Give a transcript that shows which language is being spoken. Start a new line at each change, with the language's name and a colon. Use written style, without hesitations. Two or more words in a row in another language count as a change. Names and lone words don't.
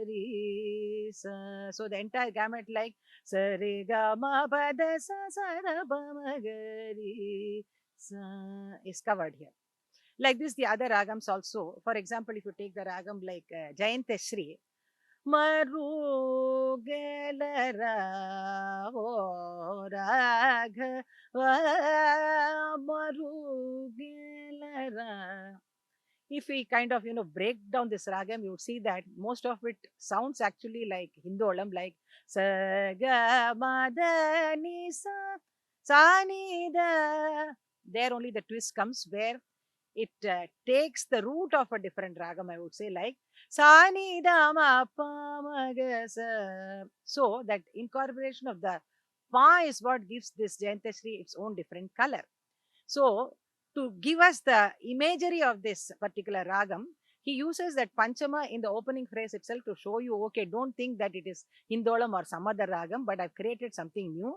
English: So, the entire gamut, like Sarigama Padasa Sada Pamagari is covered here. Like this, the other ragams also. For example, if you take the ragam like Jayanteshri,
Telugu: మరుగేలర ఓ రాఘవ మరుగేలర.
English: If we kind of break down this ragam, you would see that most of it sounds actually like Hindolam, like sa ga ma da ni sa sa ni da. There only the twist comes where it takes the root of a different ragam, I would say, like sa ni da ma pa ma ga sa. So that incorporation of the pa is what gives this Jayantashri its own different color. So, to give us the imagery of this particular ragam, he uses that Panchama in the opening phrase itself to show you, okay, don't think that it is Hindolam or some other ragam, but I've created something new.